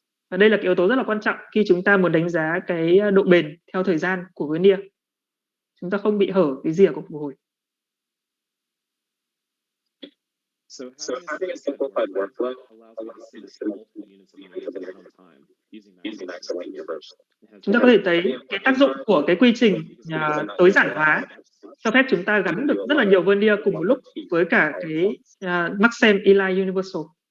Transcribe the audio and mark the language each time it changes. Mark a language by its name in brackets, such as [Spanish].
[Vietnamese] Và đây là cái yếu tố rất là quan trọng khi chúng ta muốn đánh giá cái độ bền theo thời gian của veneer. Chúng ta không bị hở cái rìa của phục hồi. [English] So having a simplified workflow allows us to see multiple units of veneers at one time using maximum universe. [Vietnamese] Chúng ta có thể thấy cái tác dụng của cái quy trình tối giản hóa cho phép chúng ta gắn được rất là nhiều veneer cùng một lúc với cả cái Maxim Eli Universal.